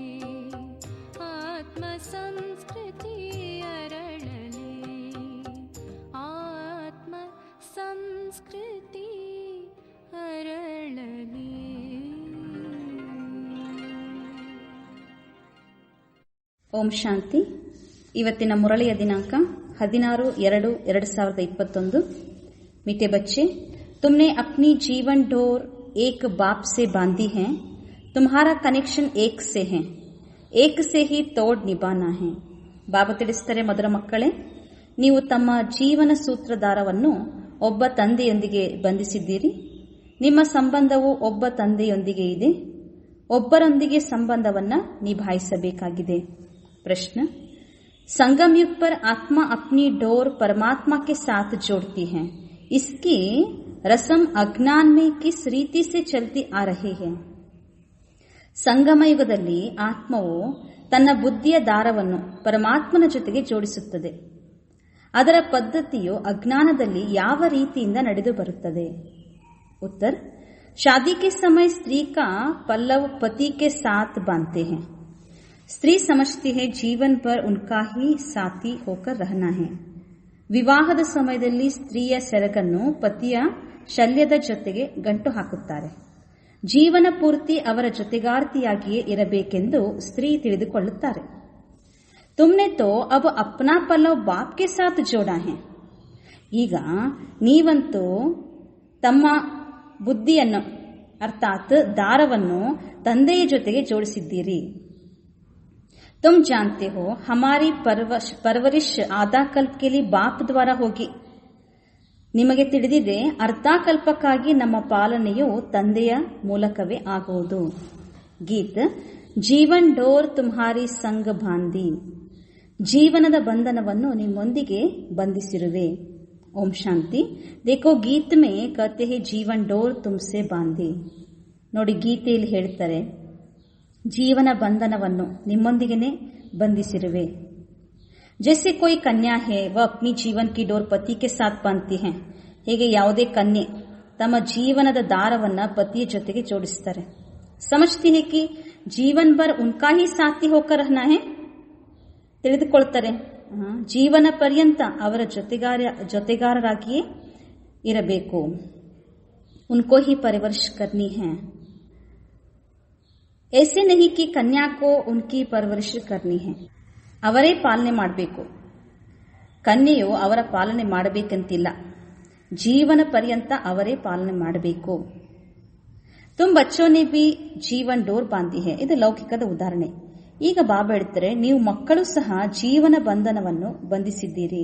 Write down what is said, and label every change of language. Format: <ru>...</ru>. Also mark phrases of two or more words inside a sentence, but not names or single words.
<kn>ಆತ್ಮ ಸಂಸ್ಕೃತಿ ಅರಳಲಿ ಆತ್ಮ ಸಂಸ್ಕೃತಿ ಅರಳಲಿ. ಓಂ ಶಾಂತಿ. ಇವತ್ತಿನ ಮುರಳಿಯ ದಿನಾಂಕ 16/2/2021.</kn> <hi>मीठे बच्चे, तुमने अपनी जीवन डोर एक बाप से बांधी है. तुम्हारा कनेक्शन एक से है. एक से ही तोड़ निभाना है.</hi> <kn>ಬಾಬಾ ತಿಳಿಸುತ್ತಾರೆ, ಮಧುರ ಮಕ್ಕಳೇ, ನೀವು ತಮ್ಮ ಜೀವನ ಸೂತ್ರಧಾರವನ್ನು ಒಬ್ಬ ತಂದೆಯೊಂದಿಗೆ ಬಂಧಿಸಿದ್ದೀರಿ. ನಿಮ್ಮ ಸಂಬಂಧವು ಒಬ್ಬ ತಂದೆಯೊಂದಿಗೆ ಇದೆ. ಒಬ್ಬರೊಂದಿಗೆ ಸಂಬಂಧವನ್ನು ನಿಭಾಯಿಸಬೇಕಾಗಿದೆ.</kn> <hi>प्रश्न, संगम युग पर आत्मा अपनी डोर परमात्मा के साथ जोड़ती है. इसकी रस्म अज्ञान में किस रीति से चलती आ रही है?</hi> <kn>ಸಂಗಮ ಯುಗದಲ್ಲಿ ಆತ್ಮವು ತನ್ನ ಬುದ್ಧಿಯ ದಾರವನ್ನು ಪರಮಾತ್ಮನ ಜೊತೆಗೆ ಜೋಡಿಸುತ್ತದೆ. ಅದರ ಪದ್ಧತಿಯು ಅಜ್ಞಾನದಲ್ಲಿ ಯಾವ ರೀತಿಯಿಂದ ನಡೆದು ಬರುತ್ತದೆ?</kn> <hi>उत्तर, शादी के समय स्त्री का पल्लव पति के साथ बांधते हैं. स्त्री समझती है जीवन पर उनका ही साथी होकर रहना है.</hi> <kn>ವಿವಾಹದ ಸಮಯದಲ್ಲಿ ಸ್ತ್ರೀಯ ಸೆರಗನ್ನು ಪತಿಯ ಶಲ್ಯದ ಜೊತೆಗೆ ಗಂಟು ಹಾಕುತ್ತಾರೆ. ಜೀವನ ಪೂರ್ತಿ ಅವರ ಜೊತೆಗಾರ್ತಿಯಾಗಿಯೇ ಇರಬೇಕೆಂದು ಸ್ತ್ರೀ ತಿಳಿದುಕೊಳ್ಳುತ್ತಾರೆ.</kn> <hi>तुमने तो अब अपना पल्लव बाप के साथ जोड़ा है.</hi> <kn>ಈಗ ನೀವಂತೂ ತಮ್ಮ ಬುದ್ಧಿಯನ್ನು ಅರ್ಥಾತ್ ದಾರವನ್ನು ತಂದೆಯ ಜೊತೆಗೆ ಜೋಡಿಸಿದ್ದೀರಿ.</kn> <hi>तुम जानते हो हमारी परवरिश आधा कल्प के लिए बाप द्वारा होगी.</hi> <kn>ನಿಮಗೆ ತಿಳಿದಿದೆ ಅರ್ಧಾಕಲ್ಪಕ್ಕಾಗಿ ನಮ್ಮ ಪಾಲನೆಯು ತಂದೆಯ ಮೂಲಕವೇ ಆಗುವುದು.</kn> <hi>गीत, जीवन डोर तुम्हारी संग बांधी.</hi> <kn>ಜೀವನದ ಬಂಧನವನ್ನು ನಿಮ್ಮೊಂದಿಗೆ ಬಂಧಿಸಿರುವೆ.</kn> <hi>ओम शांति. देखो गीत में कहते हैं जीवन डोर तुमसे बांधी.</hi> <kn>ನೋಡಿ, ಗೀತೆಯಲ್ಲಿ ಹೇಳ್ತಾರೆ, ಜೀವನ ಬಂಧನವನ್ನು ನಿಮ್ಮೊಂದಿಗೆನೆ ಬಂಧಿಸಿರುವೆ.</kn> <hi>जैसे कोई कन्या है वह अपनी जीवन की डोर पति के साथ बांधती है.</hi> <kn>ಹೇಗೆ ಯಾವುದೇ ಕನ್ಯೆ ತಮ್ಮ ಜೀವನದ ದಾರವನ್ನ ಪತಿಯ ಜೊತೆಗೆ ಜೋಡಿಸುತ್ತಾರೆ.</kn> <hi>समझती है कि जीवन भर उनका ही साथी होकर रहना है.</hi> <kn>ತಿಳಿದುಕೊಳ್ತಾರೆ, ಜೀವನ ಪರ್ಯಂತ ಅವರ ಜೊತೆಗಾರರಾಗಿಯೇ ಇರಬೇಕು.</kn> <hi>उनको ही परवरिश करनी है. ऐसे नहीं कि कन्या को उनकी परवरिश करनी है.</hi> <kn>ಅವರೇ ಪಾಲನೆ ಮಾಡಬೇಕು. ಕನ್ಯೆಯು ಅವರ ಪಾಲನೆ ಮಾಡಬೇಕಂತಿಲ್ಲ. ಜೀವನ ಪರ್ಯಂತ ಅವರೇ ಪಾಲನೆ ಮಾಡಬೇಕು.</kn> <hi>तुम बच्चों ने भी जीवन डोर बांधी है.</hi> <kn>ಇದು ಲೌಕಿಕದ ಉದಾಹರಣೆ. ಈಗ ಬಾಬಾ ಹೇಳ್ತಾರೆ, ನೀವು ಮಕ್ಕಳು ಸಹ ಜೀವನ ಬಂಧನವನ್ನು ಬಂಧಿಸಿದ್ದೀರಿ.</kn>